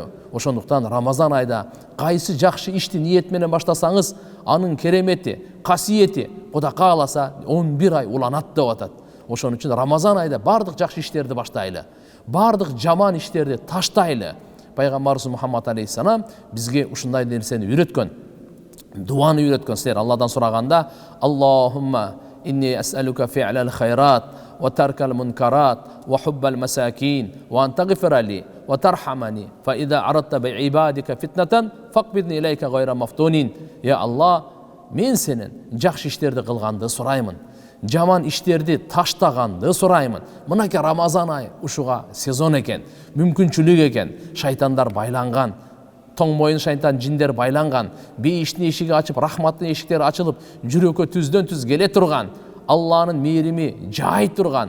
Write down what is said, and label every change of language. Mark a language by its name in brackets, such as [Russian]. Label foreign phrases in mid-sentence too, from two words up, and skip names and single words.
[Kyrgyz] Ошондуктан Рамазан айда кайсы жакшы ишти ниет менен баштасаңыз, анын керемети, касиети Кудай кааласа 11 ай уланат деп атат. Ошон үчүн Рамазан айда бардык жакшы иштерди баштайлы, бардык жаман иштерди таштайлы. Пайгамбарыбыз Мухаммад алейхиссалам бизге ушундай нерсени үйрөткөн. Дуаны үйрөткөн. Силер Алладан сураганда: [Arabic] اللهم إني أسألك فعل الخيرات وترك المنكرات وحب المساكين وأن تغفر لي وترحمني فإذا أردت بعبادك فتنة فاقبضني إليك غير مفتون. يا الله, [Kyrgyz] мен сенен жакшы иштерди кылганды сураймын, жаман иштерди таштаганды сураймын. Мынакей Рамазан айы ушуга сезон экен, мүмкүнчүлүк экен. Шайтандар байланган, тоң моюн шайтан жиндер байланган, бейиштин эшиги ачып, рахматтын эшиктери ачылып, жүрөккө түздөн түз келе турган, Алланын мээрими жай турган.